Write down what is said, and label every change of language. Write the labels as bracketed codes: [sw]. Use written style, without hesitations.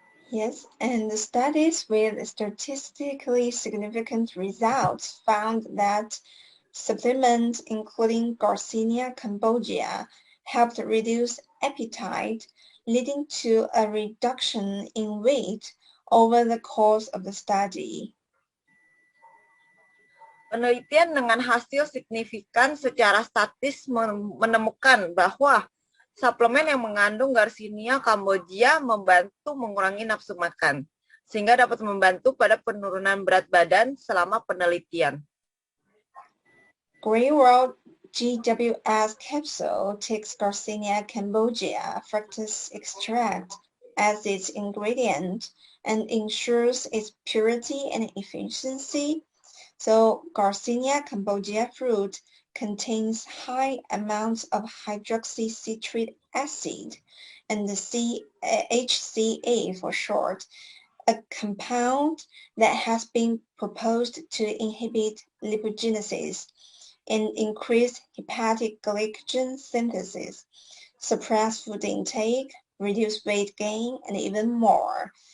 [en] Yes, and the studies with statistically significant results found that supplements including Garcinia Cambogia helped reduce appetite, leading to a reduction in weight over the course of the study. [id] Penelitian dengan hasil signifikan secara statis menemukan bahwa suplemen yang mengandung Garcinia Kamboja membantu mengurangi nafsu makan, sehingga dapat membantu pada penurunan berat badan selama penelitian. [en] Green World GWS capsule takes Garcinia Cambogia fructose extract as its ingredient and ensures its purity and efficiency. So Garcinia Cambogia fruit contains high amounts of hydroxycitric acid and the HCA for short, a compound that has been proposed to inhibit lipogenesis and increase hepatic glycogen synthesis, suppress food intake, reduce weight gain, and even more.